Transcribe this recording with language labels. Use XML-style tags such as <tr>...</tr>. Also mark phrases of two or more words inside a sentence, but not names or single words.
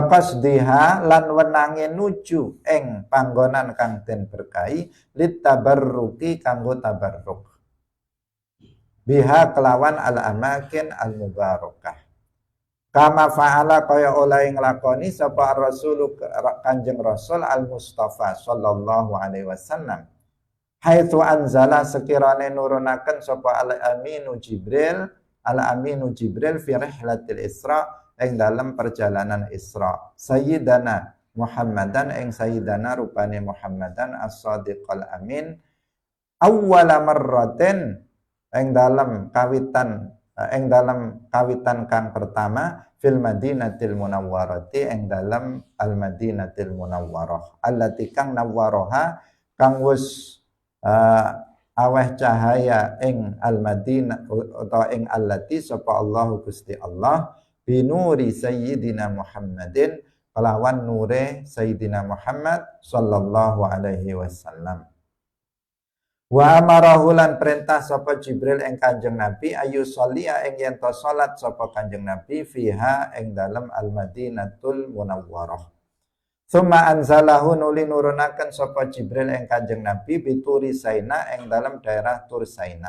<jv>qasdiha lan wenange nuju ing panggonan kang den berkahi</jv> <ar>للتبرك</ar> <jv>kanggo</jv> <ar>تبرك بها</ar> <jv>kelawan</jv> <ar>الأماكن المباركة كما فعل</ar> <jv>kaya oleh nglakoni sapa Rasul Kanjeng Rasul</jv> <ar>المصطفى صلى الله عليه وسلم حيث أنزل</ar> <jv>sekirane nurunaken sapa</jv> <ar>الأمين جبريل في رحلة الإسراء</ar> <jv>ing</jv> <id>dalam perjalanan</id> <jv>Isra Sayyidana Muhammadan ing Sayyidana rupane</jv> <ar>محمدا الصادق الأمين أول مرة</ar> <jv>ing dalam kawitan kang pertama</jv> <ar>في المدينة المنورة</ar> <jv>ing dalam</jv> <ar>المدينة المنورة التي</ar> <jv>kang nawwaraha kang wis aweh cahaya ing al Madinah utawa ing allati sapa Allah Gusti Allah</jv> <ar>بنور سيدنا محمد</ar> <jv>kelawan nure sayyidina Muhammad</jv> <ar>صلى الله عليه وسلم. وأمره</ar> <jv>lan perintah sapa Jibril ing Kanjeng Nabi</jv> <ar>أن يصلي</ar> <jv>ing yen to salat sapa Kanjeng Nabi fiha ing dalem</jv> <ar>المدينة المنورة. ثم أنزله</ar> <jv>nuli nurunaken sapa Jibril ing Kanjeng Nabi</jv> <ar>بطور سيناء</ar> <jv>ing dalem daerah Tur Saina.</jv>